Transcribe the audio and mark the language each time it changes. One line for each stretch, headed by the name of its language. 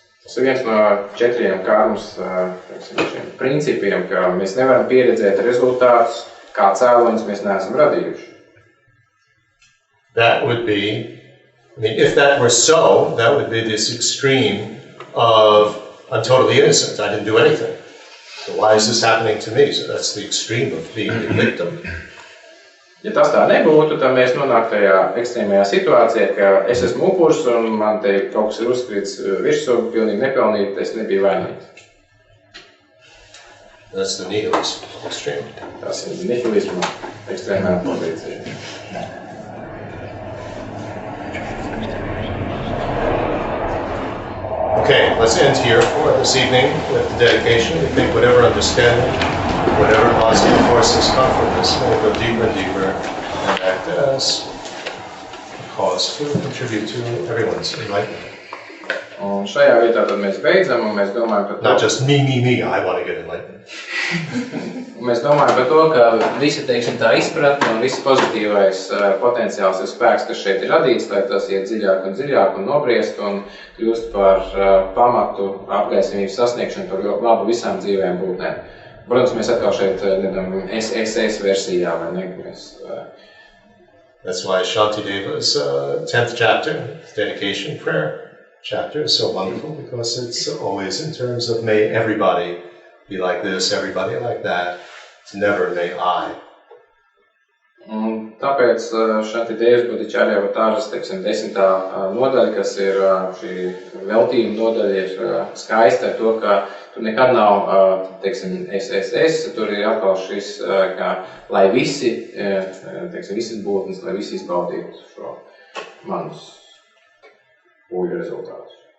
Latvian: Tas ir viens no 4 karmas principiem, ka mēs nevaram pieredzēt rezultātus, kā cēloņus mēs neesam radījuši.
English: That would be, if that were so, that would be this extreme of I'm totally innocent, I didn't do anything. So why is this happening to me? So that's the extreme of being the victim.
Latvian: Ja tas tā nebūtu, tad mēs nonāktu tajā ekstrēmajā situācijā, ka es esmu upuris un man te kaut kas ir uzkrīts virsū, pilnīgi nepelnīt, es nebiju vainīgs.
English: That's the nihilism extreme.
Latvian: Tas ir nihilisma ekstrēmā pozīcija.
English: Okay, let's end here for this evening with the dedication. We think whatever understanding, whatever positive forces come from this will go deeper and deeper and act as a cause to contribute to everyone's enlightenment.
Latvian: Un šajā vietā tad mēs beidzam un mēs domājam par to.
English: Not just me, I want to get enlightened.
Latvian: Mēs domājam par to, ka visa, teiksim, tā izpratne un viss pozitīvais potenciāls ir spēks, kas šeit ir radīts, lai tas iet dziļāk un nobriest un kļūst par pamatu apgaisamības sasniegšanu par labu visām dzīvēm būtnēm. Protams, mēs atkal šeit SS versijā, vai ne?
English: That's why Shantideva's 10th chapter, dedication prayer chapter, is so wonderful because it's always in terms of may everybody be like this, everybody like that. It's never may I.
Latvian: Un tāpēc Šantidevas Bodhicārja Avatāras, teiksim, 10. nodaļa, kas ir šī veltījuma nodaļa, ir skaista ar to, ka tur nekad nav, teiksim, SSS, tur ir atkal šis, ka lai visi, teiksim, visas būtnes, lai visi izbaudītu šo manus pūļu rezultātus.